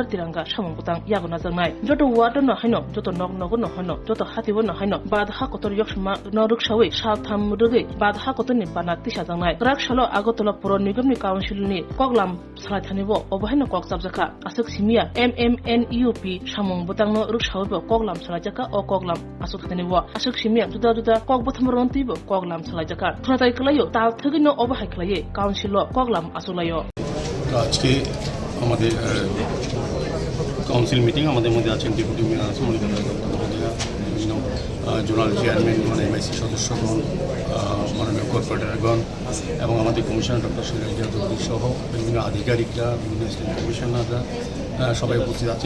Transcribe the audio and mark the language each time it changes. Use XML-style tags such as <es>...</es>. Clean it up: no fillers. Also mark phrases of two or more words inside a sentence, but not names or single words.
<trp>tiranga samung butang yago najangnai joto water no haino joto nog nog no haino joto hati bo no haino bad ha kotor yoksma no ruksawi satham rugi bad ha kotoni bana tisa jangnai rak shalo agotolo puro nigomni council ni koklam salai thanibo obahaino kokchap jakha asuk simia MMNUP samung butang no ruksawi bo koklam Khlaijakkha o koklam asuk thanibo asuk simia juda juda kok botham rontibo Koklam Khlaijakkha Thratai Klayo Tal Thagino Obahai Klaye Council Koklam Asulayo</trp> <bn>আজকে আমাদের</bn> <en>council meeting</en> <bn>আমাদের মধ্যে আছেন</bn> <en>deputy mayor</en> <bn>বিভিন্ন</bn> <en>zonal chairman</en> <bn>এমআইসি সদস্যগণ মাননীয় কর্পোরেটরগণ এবং আমাদের কমিশনার ডক্টর সুরঞ্জতি সহ বিভিন্ন আধিকারিকরা বিভিন্ন</bn> <en>state commissioners</en> <bn>সবাই উপস্থিত আছেন।</bn>